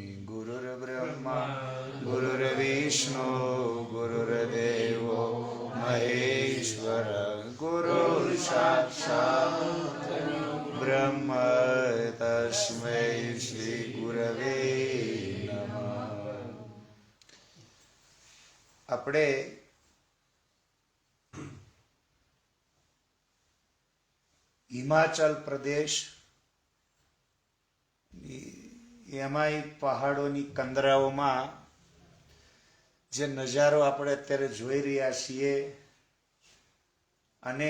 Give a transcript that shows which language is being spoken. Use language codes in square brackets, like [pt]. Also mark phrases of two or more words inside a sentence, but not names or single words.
[sa] गुरुर्ब्रह्मा गुरुर्विष्णु गुरुर्देवो महेश्वर गुरुर्साक्षात् ब्रह्म तस्मै श्री गुरवे नमः। [gu] આપણે હિમાચલ પ્રદેશ એમાંય પહાડોની કંદરાઓમાં જે નજારો આપણે અત્યારે જોઈ રહ્યા છીએ અને